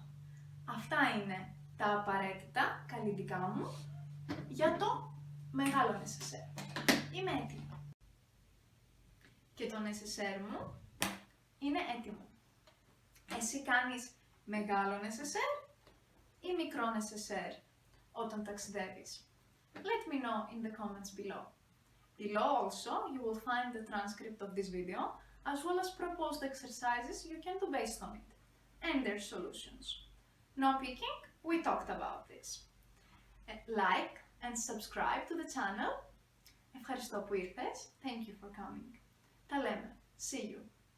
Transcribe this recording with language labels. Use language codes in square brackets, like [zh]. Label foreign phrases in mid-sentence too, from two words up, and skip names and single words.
[el] Αυτά είναι τα απαραίτητα καλλιτικά μου για το μεγάλο necessaire. Είμαι έτοιμη. Και το necessaire μου είναι έτοιμο. Εσύ κάνεις μεγάλο necessaire ή μικρό necessaire όταν ταξιδεύεις? [en] Let me know in the comments below. Below also you will find the transcript of this video as well as proposed exercises you can do based on it and their solutions. No peeking, we talked about this. Like and subscribe to the channel. [el] Ευχαριστώ που ήρθες. [en] Thank you for coming. [el] Τα λέμε. [en] See you.